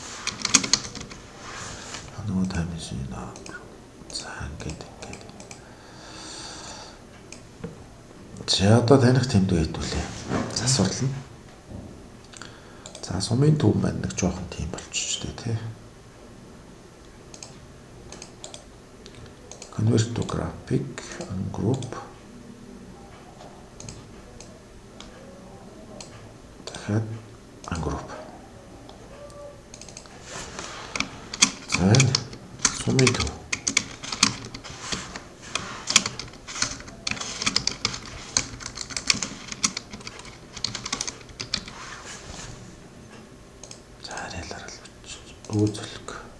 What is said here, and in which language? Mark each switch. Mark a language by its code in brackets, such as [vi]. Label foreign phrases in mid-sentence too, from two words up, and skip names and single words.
[mn] Нөгөө таймс энэ. За ингээд. За одоо таних тэмдэг хэдүүлээ. Засварлана. За сумын төв маань нэг жоохон тийм болчихжээ тий. [en] Convert to graphic group. [mn] Дахиад group. За сумын төв. Үзүүлэг.